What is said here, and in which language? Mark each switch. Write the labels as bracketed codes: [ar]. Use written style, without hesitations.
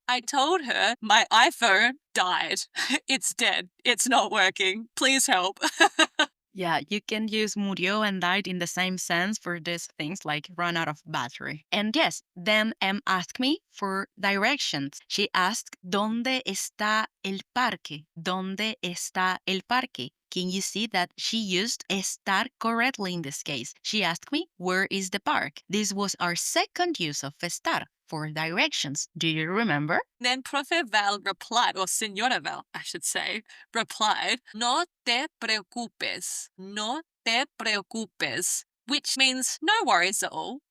[en] I told her my iPhone died. It's dead. It's not working. Please help. Yeah, you can use murió and died in the same sense for these things like run out of battery. And yes, then M asked me for directions. She asked, [es] ¿Dónde está el parque? ¿Dónde está el parque? [en] Can you see that she used estar correctly in this case? She asked me, where is the park? This was our second use of estar for directions. Do you remember? Then Profe Val replied, or Senora Val, I should say, replied, [es] no te preocupes, no te preocupes, [en] which means no worries at all.